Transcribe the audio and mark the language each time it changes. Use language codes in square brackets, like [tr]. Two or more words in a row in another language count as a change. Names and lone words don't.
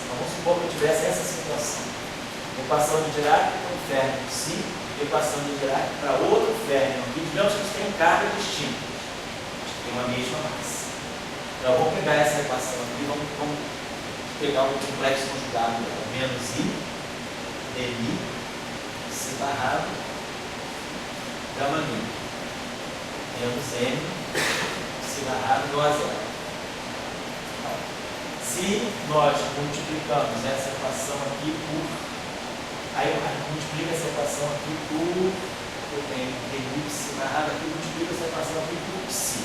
[pt] Então, vamos supor que eu tivesse essa situação. Equação de Dirac para um férmio psi, equação de Dirac para outro férmio aqui. Digamos que eles têm carga distinta. Tem uma mesma massa. Então, vamos pegar essa equação aqui, vamos pegar o complexo conjugado dela. Menos I, dmi, psi barrado, gama mi. Menos M, psi barrado igual a zero. Se nós multiplicamos essa equação aqui por... Aí eu multiplico essa equação aqui por... Eu tenho dmi psi barrado aqui, multiplico essa equação aqui por psi.